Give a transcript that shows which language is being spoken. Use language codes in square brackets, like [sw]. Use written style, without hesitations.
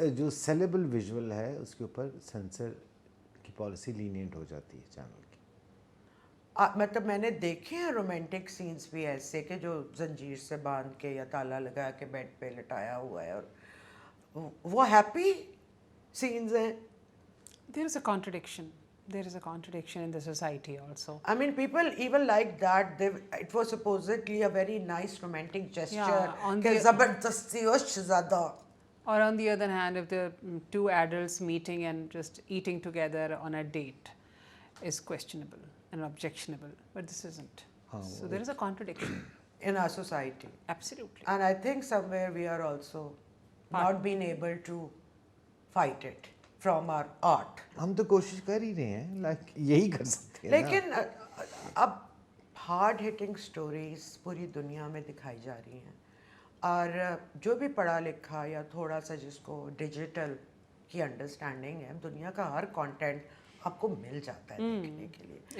[ur] جو sellable visual ہے اس کے اوپر سینسر کی پالیسی لینینٹ ہو جاتی ہے چینل کی. مطلب میں نے دیکھے ہیں رومانٹک سینس بھی ایسے کہ جو زنجیر سے باندھ کے یا تالا لگا کے بیڈ پہ لٹایا ہوا ہے, اور وہ ہیپی سینز ہیں. [en] There is a contradiction. There is a contradiction in the society also. I mean, people even like that. It was supposedly a very nice romantic gesture. Yeah, on [ur] کہ [en] the- [ur] زبردستی اور شہزادہ. [en] Or on the other hand, if the two adults meeting and just eating together on a date is questionable and objectionable, but this isn't. So there is a contradiction. In our society. Absolutely. And I think somewhere we are also not being able to fight it from our art. [ur] ہم تو کوشش کر ہی رہے ہیں, like یہی کر سکتے ہیں. لیکن اب ہارڈ ہٹنگ سٹوریز پوری دنیا میں دکھائی جا رہی ہیں, اور جو بھی پڑھا لکھا یا تھوڑا سا جس کو ڈیجیٹل کی انڈرسٹینڈنگ ہے, دنیا کا ہر کانٹینٹ آپ کو مل جاتا ہے دیکھنے کے لیے.